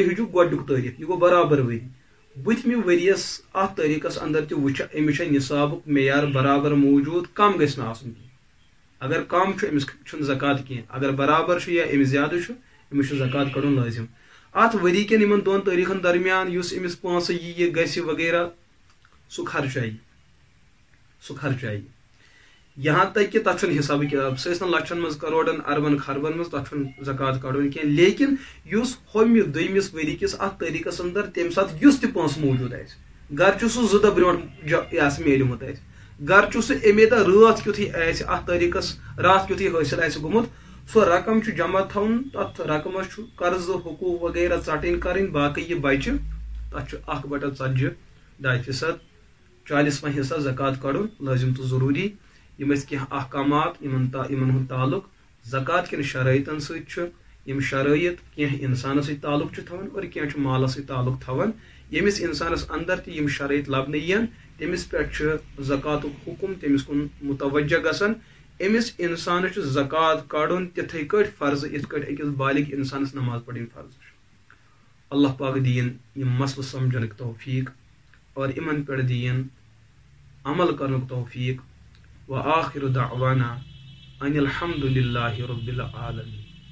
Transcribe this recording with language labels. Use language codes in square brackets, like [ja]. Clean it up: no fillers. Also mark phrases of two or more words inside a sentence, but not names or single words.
[ks] الحجُک گۄڈنیُک تٲریخ یہ گو برابر ؤری بٔتمہِ ؤریَس اتھ تٲریخس اندر تہِ وٕچھ أمِس چھا نصابُک معیار برابر موجود کم گژھِ نہٕ آسُن کینٛہہ اگر کم چھُ أمِس چھُنہٕ زکات کینٛہہ اگر برابر چھُ یا أمِس زیادٕ چھُ أمِس چھُ زکات کڑُن لٲزم اتھ ؤری کٮ۪ن یِمن دۄن تٲریخن درمیان یُس أمِس پونٛسہٕ یہِ گژھِ وغیرہ سُہ خرچایہِ [ur] یہاں تک کہ [ks] تتھ چھُنہٕ حساب کتاب سہ ٲسۍتن لچھن منٛز کروڑن اربن خربن منٛز تتھ چھُنہٕ زکات کڑُن کینٛہہ لیکن یُس ہوٚمہِ دوٚیمِس ؤری کِس اتھ تٲریخس اندر تمہِ ساتہٕ یُس تہِ پونٛسہٕ موجود آسہِ گر چھُ سُہ 2 دۄہ برونٛٹھ میلیومُت آسہِ گر چھُ سُہ امی دۄہ رٲژ کیُتھُے آسہِ اتھ تٲریخس راتھ کیُتھُے حٲصِل آسہِ گوٚمُت سُہ رقم چھُ جمع تھاوُن تتھ رقمس چھُ قرضہٕ حقوٗق وغیرہ ژٹٕنۍ کرٕنۍ باقٕے یہِ بچہِ تتھ چھُ 1/4 40واں حصہ زکات کڑُن لٲزم تو ضروری یم ٲسۍ کینٛہہ احکامات یمن ہُنٛد تعلق زکات کٮ۪ن شرٲیطن سۭتۍ چھُ یم شرٲیط کینٛہہ انسانس سۭتۍ تعلق چھُ تھاوان اور کینٛہہ چھُ مالس سۭتۍ تعلق تھاوان ییٚمِس انسانس اندر تہِ یم شرٲیط لبنہٕ یِن تٔمِس پٮ۪ٹھ چھُ زکاتُک حکم تٔمِس کُن متوجہ گژھان أمِس انسانس چھُ زکات کڑُن تِتھٕے کٲٹھۍ فرض یِتھ کٲٹھۍ أکِس بالغ انسانس نماز پرٕنۍ فرض چھُ اللہ پاک دِیِن یم مسلہٕ سمجھنُک توفیق اور یمن پٮ۪ٹھ دِیِن عمل کرنُک توفیق [ar] وآخر دعوانا ان الحمد للہ رب العالمین.